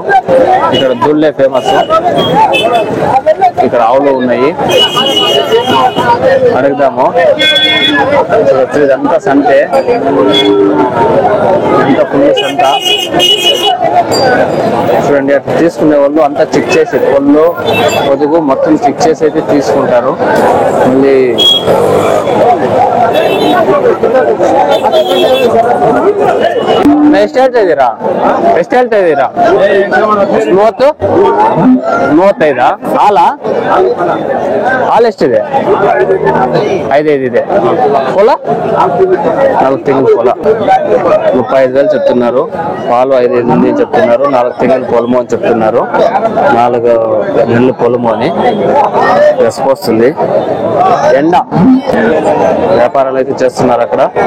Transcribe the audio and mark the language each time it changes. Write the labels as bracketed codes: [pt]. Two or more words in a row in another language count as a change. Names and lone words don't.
[te] ఇక్కడ దూళ్ళే ఫేమస్. ఇక్కడ ఆవులు ఉన్నాయి, అడుగుదాము. ఇదంతా సంతే, ఎంత ఫుల్ సంత. చూడండి అక్కడ తీసుకునే వాళ్ళు అంతా చెక్ చేసి కొళ్ళు, పొదుగు మొత్తం చెక్ చేసి అయితే తీసుకుంటారు. [kn] మళ్ళీ ಎಷ್ಟು ಹೇಳ್ತಾ ಇದ್ದೀರಾ? ಮೂವತ್ತು 35 ಹಾಲು ಎಷ್ಟಿದೆ? 5 ಇದೆ. [te] పొల 4 తింగల పొల 35,000 చెప్తున్నారు. పాలు 5 ఉంది చెప్తున్నారు. 4 తింగల పొలము అని చెప్తున్నారు. 4 నెలలు పొలము అని వస్తుంది. ఎండ వ్యాపారాలు అయితే చేస్తున్నారు అక్కడ.